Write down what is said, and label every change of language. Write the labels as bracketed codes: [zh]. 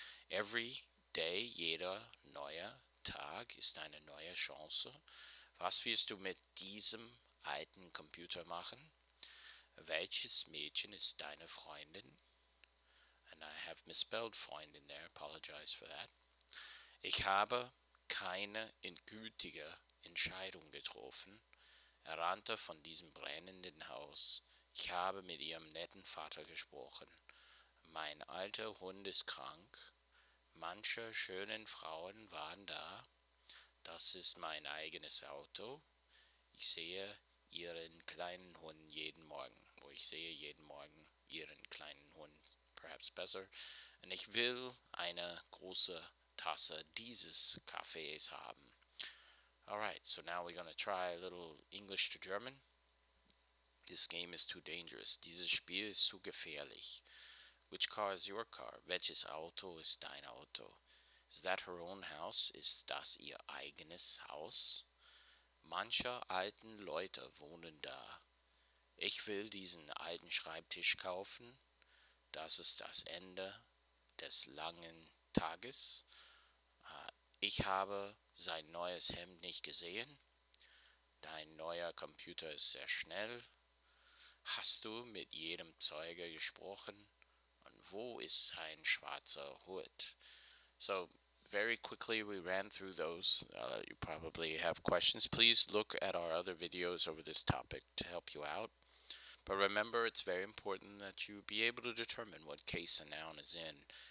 [en] Every day, [de] jeder neue Tag ist eine neue Chance. Was wirst du mit diesem alten Computer machen? Welches Mädchen ist deine Freundin? [en] And I have misspelled Freundin there, apologize for that. [de] Ich habe keine endgültige Entscheidung getroffen. Er rannte von diesem brennenden Haus. Ich habe mit ihrem netten Vater gesprochen. Mein alter Hund ist krank. Manche schönen Frauen waren da. Das ist mein eigenes Auto. Ich sehe ihren kleinen Hund jeden Morgen. Wo ich sehe jeden Morgen ihren kleinen Hund, perhaps besser. Und ich will eine große Tasse dieses Kaffees haben. [en] Alright, so now we're going to try a little English to German. This game is too dangerous. [de] Dieses Spiel ist zu gefährlich. [en] Which car is your car? [de] Welches Auto ist dein Auto? [en] Is that her own house? [de] Ist das ihr eigenes Haus? Manche alten Leute wohnen da. Ich will diesen alten Schreibtisch kaufen. Das ist das Ende des langen Tages. Ich habe sein neues Hemd nicht gesehen. Dein neuer Computer ist sehr schnell. Hast du mit jedem Zeuge gesprochen? Und wo ist sein schwarzer Hut? [en] So, very quickly we ran through those. You probably have questions. Please look at our other videos over this topic to help you out. But remember, it's very important that you be able to determine what case a noun is in.